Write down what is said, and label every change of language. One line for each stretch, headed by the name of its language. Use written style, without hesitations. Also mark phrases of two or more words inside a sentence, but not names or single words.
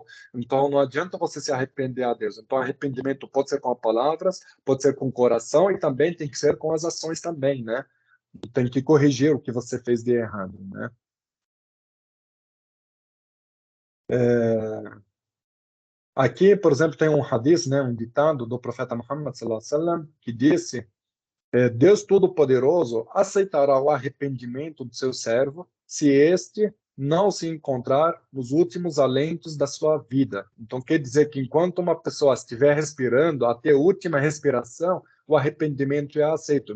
Portuguese: Então não adianta você se arrepender a Deus. Então arrependimento pode ser com palavras, pode ser com o coração e também tem que ser com as ações também, né? Tem que corrigir o que você fez de errado, né? Aqui, por exemplo, tem um hadith, né, um ditado do profeta Muhammad
Arabic: صلى الله عليه وسلم
Portuguese: que disse: Deus Todo-Poderoso aceitará o arrependimento do seu servo se este não se encontrar nos últimos alentos da sua vida. Então, quer dizer que enquanto uma pessoa estiver respirando, até a última respiração, o arrependimento é aceito.